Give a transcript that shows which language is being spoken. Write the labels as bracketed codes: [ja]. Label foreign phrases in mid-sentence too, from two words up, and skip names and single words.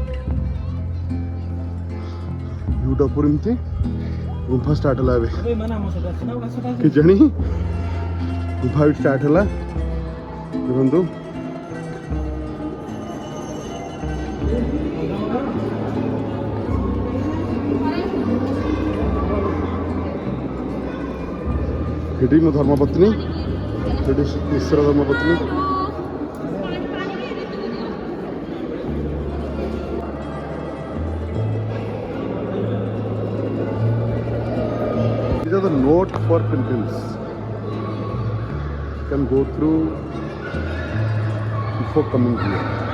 [or] ଭିୟୁଟା ଉପରେ ଏମିତି ଗୁମ୍ଫା ଷ୍ଟାର୍ଟ ହେଲା ଏବେ କେଜାଣି ଗୁମ୍ଫା ବି ଷ୍ଟାର୍ଟ ହେଲା ଦେଖନ୍ତୁ। ଏଠି ମୋ ଧର୍ମପତ୍ନୀ ସେଠି ମିଶ୍ର ଧର୍ମପତ୍ନୀ [en] these are the note for pilgrims you can go through before coming here.